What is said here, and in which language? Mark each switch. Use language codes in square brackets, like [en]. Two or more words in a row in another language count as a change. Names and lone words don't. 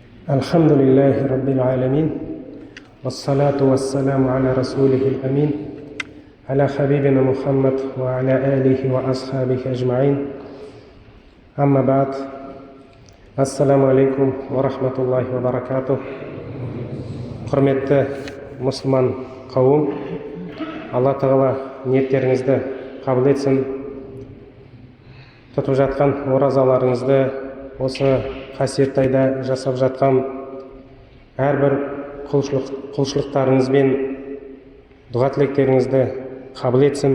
[ar] الحمد لله رب العالمين والصلاة والسلام على رسوله الأمين على حبيبنا محمد وعلى آله وأصحابه أجمعين أما بعد السلام عليكم ورحمة الله وبركاته. [kk] Құрметті мұсылман қауым, Алла тағала ниеттеріңізді қабыл етсін. Тұтып жатқан оразаларыңызды, осы қасиетті айда жасап жатқан әрбір құлшылықтарыңыз бен дұға тілектеріңізді қабыл етсін.